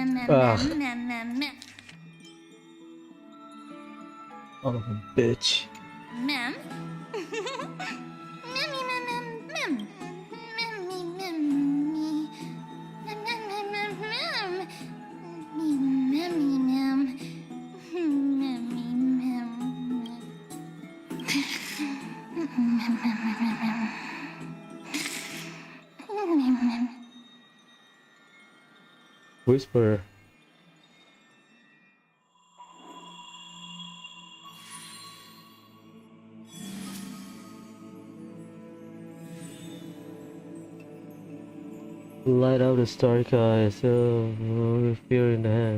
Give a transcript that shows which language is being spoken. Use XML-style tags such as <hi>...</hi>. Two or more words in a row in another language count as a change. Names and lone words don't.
<en>Ugh. mem, mem, mem. Son of a bitch. Mem? Memmy, mem, mem, mem. Memmy, memmy. Mem, mem, mem, mem, mem. Memmy, mem. Memmy, mem. Whisper. Light out the starry eye, still with fear in the hand.</en>